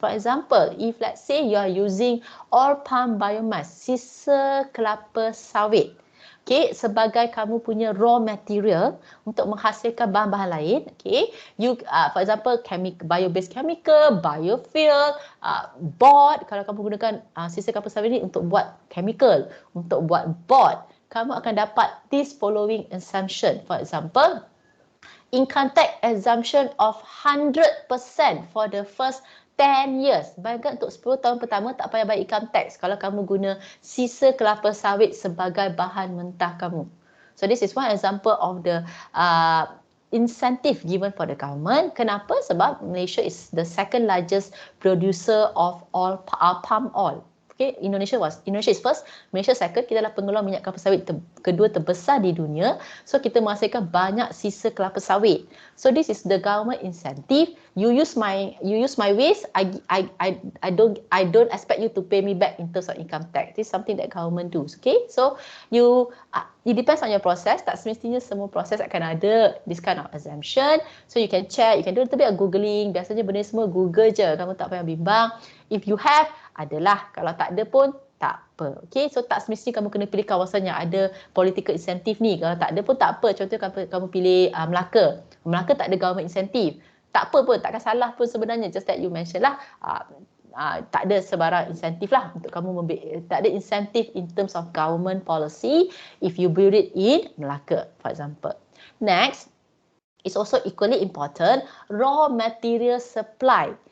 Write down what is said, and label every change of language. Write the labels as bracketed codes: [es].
[en] For example, if let's say you are using oil palm biomass, [ms] sisa kelapa sawit, okay, sebagai kamu punya raw material untuk menghasilkan bahan-bahan lain, okay, [en] you for example bio-based chemical, biofuel, board, [ms] kalau kamu gunakan sisa kelapa sawit ni untuk buat chemical, untuk buat board, kamu akan dapat [en] this following exemption. For example, income tax exemption of 100% for the first 10 years. [ms] Bayangkan untuk 10 tahun pertama tak payah bayar income tax kalau kamu guna sisa kelapa sawit sebagai bahan mentah kamu. [en] So this is one example of the incentive given for the government. [ms] Kenapa? Sebab [en] Malaysia is the second largest producer of palm oil. Okay, Indonesia is first, Malaysia second. [ms] Kita adalah pengeluar minyak kelapa sawit kedua terbesar di dunia. So kita menghasilkan banyak sisa kelapa sawit. [en] So this is the government incentive. You use my waste. I don't expect you to pay me back in terms of income tax. This is something that government does. Okay, so it depends on your process. [ms] Tak semestinya semua proses akan ada [en] this kind of exemption. So you can check, you can do a little bit of googling. [ms] Biasanya benda semua Google je. Kamu tak payah bimbang. [en] If you have, [ms] adalah. Kalau tak ada pun, tak apa. Okay, so tak semestinya kamu kena pilih kawasan yang ada [en] political incentive [ms] ni. Kalau tak ada pun tak apa. Contohnya kamu pilih Melaka. Melaka tak ada government incentive. Tak apa pun, takkan salah pun sebenarnya. [en] Just that you mention lah. [ms] Tak ada sebarang insentif lah untuk kamu tak ada insentif [en] in terms of government policy if you build it in Melaka, for example. Next, it's also equally important, raw material supply.